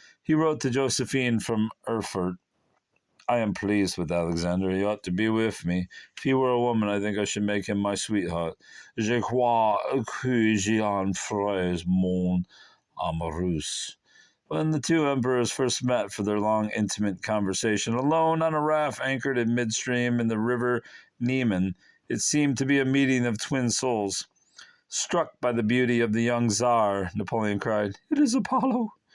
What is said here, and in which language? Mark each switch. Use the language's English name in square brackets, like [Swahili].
[English] He wrote to Josephine from Erfurt, I am pleased with Alexander. He ought to be with me. If he were a woman, I think I should make him my sweetheart. [French] Je crois que j'en ferais mon amoureuse. [English] When the two emperors first met for their long, intimate conversation, alone on a raft anchored in midstream in the river Niemen, it seemed to be a meeting of twin souls. Struck by the beauty of the young Tsar, Napoleon cried, "It is Apollo!"